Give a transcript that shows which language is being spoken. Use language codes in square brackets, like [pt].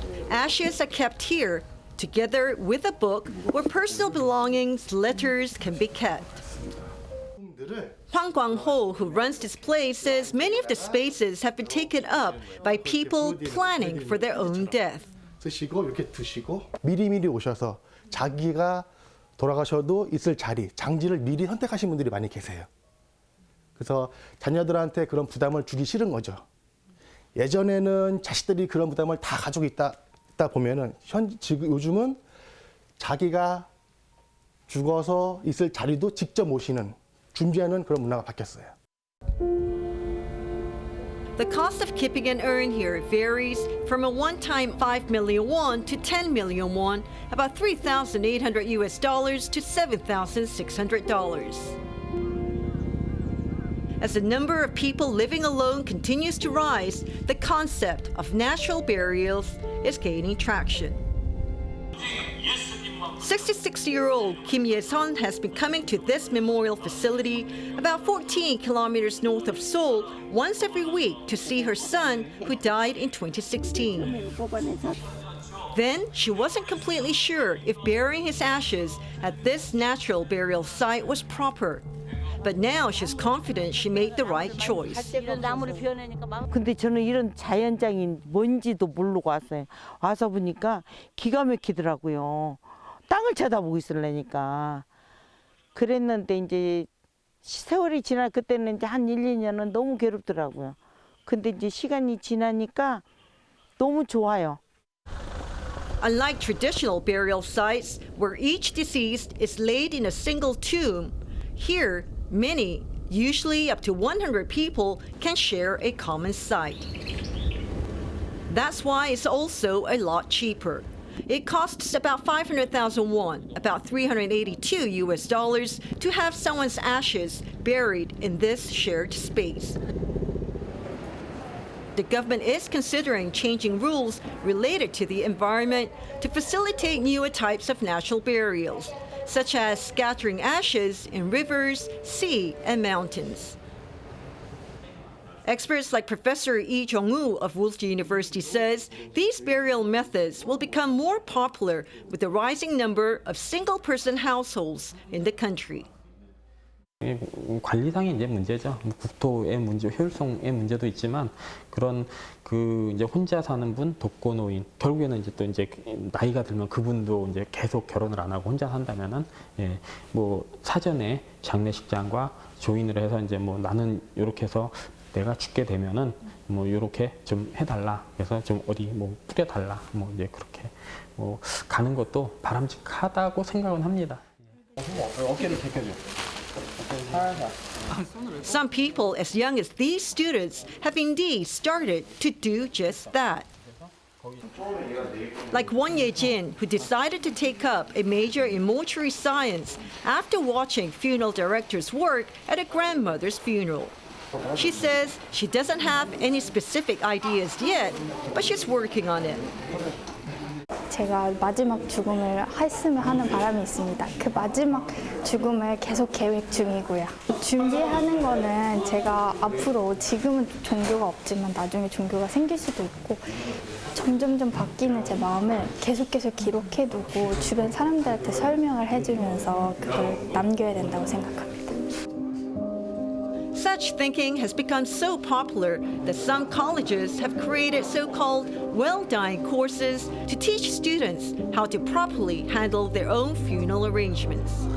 [en] Ashes are kept here, together with a book where personal belongings, letters can be kept. Hwang Kwang-ho, who runs this place, says many of the spaces have been taken up by people planning for their own death. [ko] 쓰시고 이렇게 두시고 미리미리 오셔서 자기가 돌아가셔도 있을 자리, 장지를 미리 선택하신 분들이 많이 계세요. 그래서 자녀들한테 그런 부담을 주기 싫은 거죠. 예전에는 자식들이 그런 부담을 다 가지고 있다 보면은 지금 요즘은 자기가 죽어서 있을 자리도 직접 모시는 준비하는 그런 문화가 바뀌었어요. [en] The cost of keeping an urn here varies from a one-time 5 million won to 10 million won, about $3,800 to $7,600. As the number of people living alone continues to rise, the concept of natural burials is gaining traction. 66-year-old Kim Ye-sun has been coming to this memorial facility about 14 kilometers north of Seoul once every week to see her son, who died in 2016. Then, she wasn't completely sure if burying his ashes at this natural burial site was proper. But now she's confident she made the right choice. [ko] 근데 저는 이런 자연장이 뭔지도 모르고 왔어요. 와서 보니까 기가 막히더라고요. 땅을 쳐다보고 있으려니까. 그랬는데 이제 세월이 지나 그때는 이제 한 1, 2년은 너무 괴롭더라고요. 근데 이제 시간이 지나니까 너무 좋아요. [en] Unlike traditional burial sites where each deceased is laid in a single tomb, here many, usually up to 100 people, can share a common site. That's why it's also a lot cheaper. It costs about 500,000 won, about $382 to have someone's ashes buried in this shared space. The government is considering changing rules related to the environment to facilitate newer types of natural burials, such as scattering ashes in rivers, sea, and mountains. Experts like Professor Lee Jong-woo of Woolsey University says these burial methods will become more popular with the rising number of single-person households in the country. [ko] 관리상의 이제 문제죠. 국토의 문제, 효율성의 문제도 있지만 그런 그 이제 혼자 사는 분, 독거노인 결국에는 이제 또 이제 나이가 들면 그분도 이제 계속 결혼을 안 하고 혼자 산다면은 뭐 사전에 장례식장과 조인을 해서 이제 뭐 나는 이렇게 해서 내가 죽게 되면은 뭐 이렇게 좀 해달라. 그래서 좀 어디 뭐 뿌려달라. 뭐 이제 그렇게 뭐 가는 것도 바람직하다고 생각은 합니다. 어깨를 제껴줘. [en] Some people as young as these students have indeed started to do just that. Like Won Ye-jin, who decided to take up a major in mortuary science after watching funeral directors work at a grandmother's funeral. She says she doesn't have any specific ideas yet, but she's working on it. [ko] 제가 마지막 죽음을 했으면 하는 바람이 있습니다. 그 마지막 죽음을 계속 계획 중이고요. 준비하는 거는 제가 앞으로 지금은 종교가 없지만 나중에 종교가 생길 수도 있고 점점점 바뀌는 제 마음을 계속 기록해두고 주변 사람들한테 설명을 해주면서 그걸 남겨야 된다고 생각합니다. [en] Such thinking has become so popular that some colleges have created so-called well-dying courses to teach students how to properly handle their own funeral arrangements.